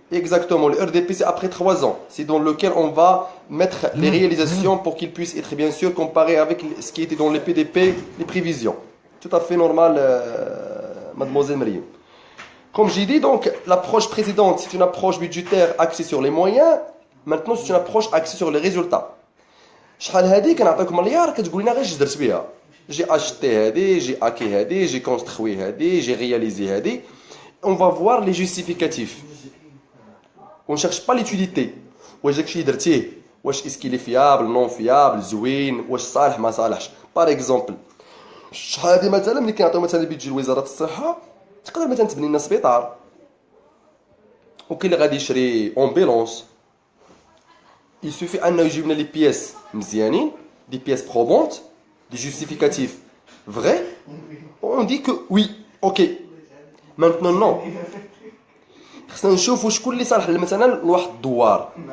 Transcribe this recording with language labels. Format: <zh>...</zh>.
<fr>Exactement, le RDP c'est après 3 ans. C'est dans lequel on va mettre les réalisations pour qu'ils puissent être bien sûr comparés avec ce qui était dans les PDP, les prévisions. Tout à fait normal, mademoiselle Marie. Comme j'ai dit, donc, l'approche précédente, c'est une approche budgétaire axée sur les moyens. Maintenant, c'est une approche axée sur les résultats.</fr> <ar>شحال هذه كنعطيكم مليار كتقول لنا غير اش درت بها.</ar> <fr>J'ai acheté هذه, j'ai acquis هذه, j'ai construit هذه, j'ai réalisé هذه. On va voir les justificatifs. On ne cherche pas l'utilité.</fr> <ar>واش داكشي درتيه واش</ar> <fr>est-ce qu'il est fiable, non fiable,</fr> <ar>زوين, واش صالح ما صالحش.</ar> <fr>Par exemple,</fr> <ar>شحال هذه مثلا ملي كنعطيو مثلا بيجي لوزارة الصحة تقدر مثلا تبني لنا سبيطار. وكاين اللي غادي يشري امبيلونس.</ar> <fr>Il suffit</fr> <ar>أنه يجيب لنا لي بياس مزيانين,</ar> <fr>des pièces probantes, des justificatifs vrais. On dit que oui, ok. Maintenant non.</fr> <ar>خصنا نشوفوا شكون اللي صالح مثلا لواحد الدوار.</ar>